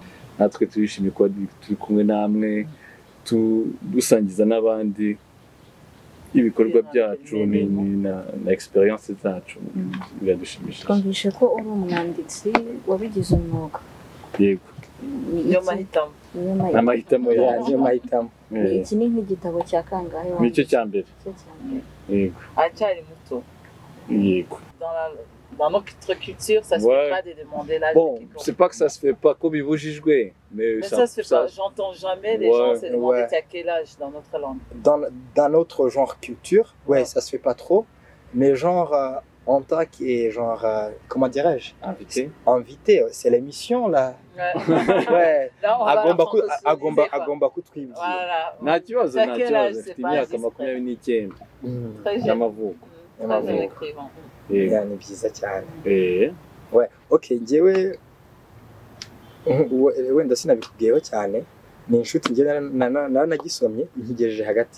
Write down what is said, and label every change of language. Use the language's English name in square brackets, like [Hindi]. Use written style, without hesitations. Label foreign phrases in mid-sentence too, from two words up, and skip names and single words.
[Kinyarwanda] Natwe turishimye kuba turi kumwe namwe, dusangiza n'abandi ibikorwa byacu na experience zacu, biradushimishije. Twumvishe ko uri umwanditsi wabigize umwuga. Yego. Niyo mahitamo. Amahitamo yanjye, amahitamo. Iki ni nk'igitabo cya kangahe? Nicyo cya mbere. Yego. Aracyari muto. Yego. [French] Dans notre culture, ça se fait pas de demander l'âge. Bon, c'est pas que ça se fait pas comme ibujijwe, mais ça se fait pas. J'entends jamais les gens se demander à quel âge dans notre langue. Dans notre genre culture, ouais, ça se fait pas trop, mais genre en tant que genre comment dirais-je, invité, c'est l'émission là. Ouais. [Kinyarwanda] Agomba kutwibwira. [French] Voilà. [Kinyarwanda] Nta kibazo, afite imyaka 29 y'amavuko. Ni byiza cyane. Ouais, okay, njyewe wenda sinabikubwiyeho cyane, ni inshuti njye nagisomye nkigejeje hagati.